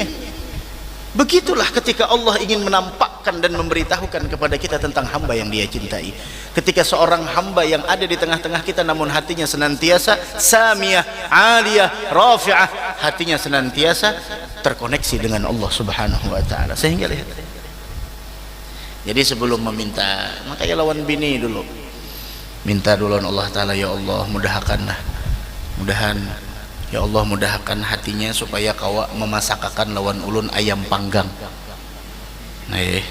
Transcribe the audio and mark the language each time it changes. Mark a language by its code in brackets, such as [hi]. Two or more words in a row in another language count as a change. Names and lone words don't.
[id] Begitulah ketika Allah ingin menampakkan dan memberitahukan kepada kita tentang hamba yang Dia cintai. Ketika seorang hamba yang ada di tengah-tengah kita namun hatinya senantiasa samiyah, aliyah, rafi'ah, hatinya senantiasa terkoneksi dengan Allah [ar] سبحانه وتعالى. [id] Sehingga lihat, jadi sebelum meminta, makanya lawan bini dulu, minta dulu Allah Ta'ala, [ar] يا الله [id] mudahkanlah, [ar] يا الله [id] mudahkan hatinya supaya kau memasakakan [bjn] lawan ulun [id] ayam panggang.